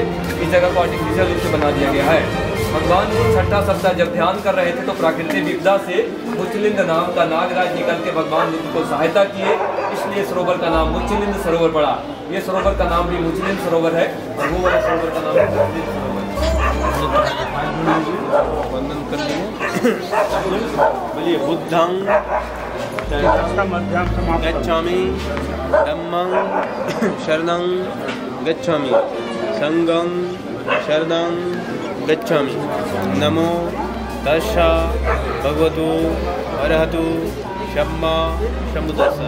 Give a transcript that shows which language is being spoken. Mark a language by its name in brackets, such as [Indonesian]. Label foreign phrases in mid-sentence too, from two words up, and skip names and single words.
[Hindi] इस जगह को आर्टिफिशियल रूप से बना दिया गया है। भगवान बुद्ध 6ठा सप्ताह जब ध्यान कर रहे थे तो प्राकृतिक विपदा से मुचलिंद नाम का नागराज निकल के भगवान बुद्ध को सहायता किए, इसलिए सरोवर का नाम मुचलिंद सरोवर पड़ा। ये सरोवर का नाम भी मुचलिंद सरोवर है और वो वाला सरोवर का नाम है मुचलिंद सरोवर। वंदन कर लिए। [Pali] बोलिए बुद्धं गच्छामि, धम्मं शरणं गच्छामि, संघं शरणं गच्छामि। नमो तस्सा भगवतो अरहतो सम्मा सम्बुद्धस्सा।